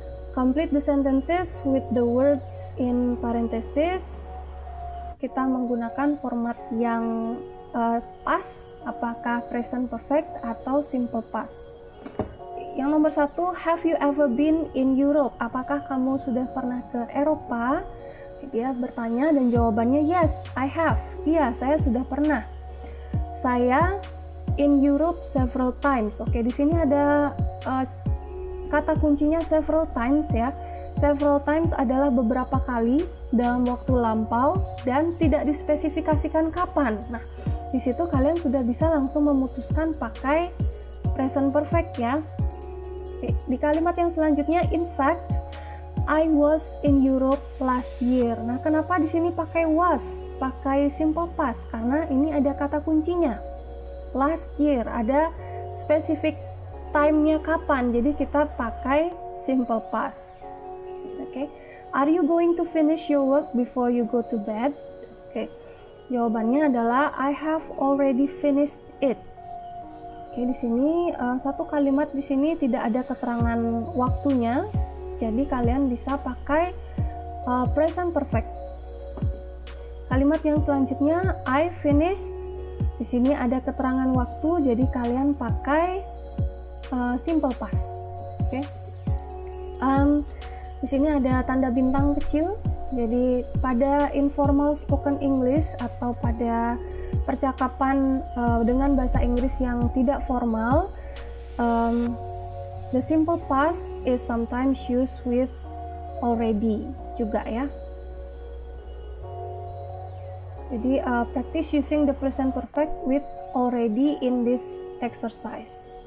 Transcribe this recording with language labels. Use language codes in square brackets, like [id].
[en] Complete the sentences with the words in parentheses. [id] Kita menggunakan format yang past, apakah present perfect atau simple past. Yang nomor 1, [en] have you ever been in Europe? [id] Apakah kamu sudah pernah ke Eropa? Dia bertanya dan jawabannya [en] yes, I have. [id] Iya, saya sudah pernah. Saya [en] in Europe several times. [id] Oke, di sini ada kata kuncinya several times ya. Several times adalah beberapa kali dalam waktu lampau dan tidak dispesifikasikan kapan. Nah, di situ kalian sudah bisa langsung memutuskan pakai present perfect ya. Oke, di kalimat yang selanjutnya, [en] in fact, I was in Europe last year. [id] Nah, kenapa di sini pakai was, pakai simple past? Karena ini ada kata kuncinya. Last year, ada specific time-nya kapan, jadi kita pakai simple past. Oke. [en] Are you going to finish your work before you go to bed? [id] Oke. Jawabannya adalah [en] I have already finished it. [id] Oke, di sini satu kalimat di sini tidak ada keterangan waktunya. Jadi kalian bisa pakai present perfect. Kalimat yang selanjutnya, [en] I finished. [id] Di sini ada keterangan waktu, jadi kalian pakai simple past. Oke. Di sini ada tanda bintang kecil. Jadi pada informal spoken English atau pada percakapan dengan bahasa Inggris yang tidak formal, [en] the simple past is sometimes used with already [id] juga ya. Jadi [en] practice using the present perfect with already in this exercise.